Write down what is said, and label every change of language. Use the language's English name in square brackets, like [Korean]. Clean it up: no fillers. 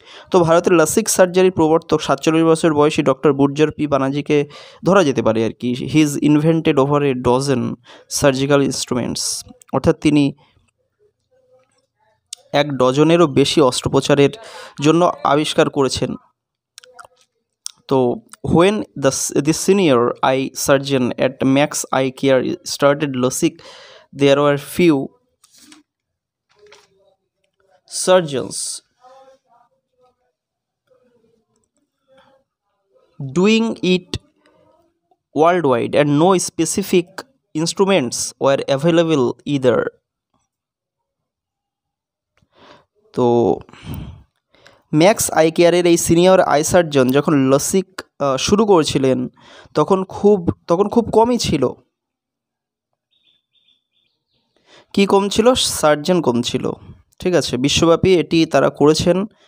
[Bangla] তো ভারতের লাসিক সার্জারির প্রবর্তক 47 বছর বয়সী ডক্টর বুটজর পি বানার্জিকে ধরা যেতে পারে আর কি। [English] He is invented over a dozen surgical instruments. [Bangla] অর্থাৎ তিনি 1 ডজনেরও বেশি অস্ত্রোপচারের জন্য আবিষ্কার করেছেন। [English] তো when the senior eye surgeon at Max Eye Care started LASIK, there were few surgeons doing it worldwide and no specific instruments were available either. [Bangla] তো max I কেয়ারের এই সিনিয়র আই সার্জন যখন লাসিক শুরু করেছিলেন তখন খুব কমই ছিল। কি কম ছিল? সার্জন কম ছিল। ঠিক আছে, বিশ্বব্যাপী এটি তারা করেছেন।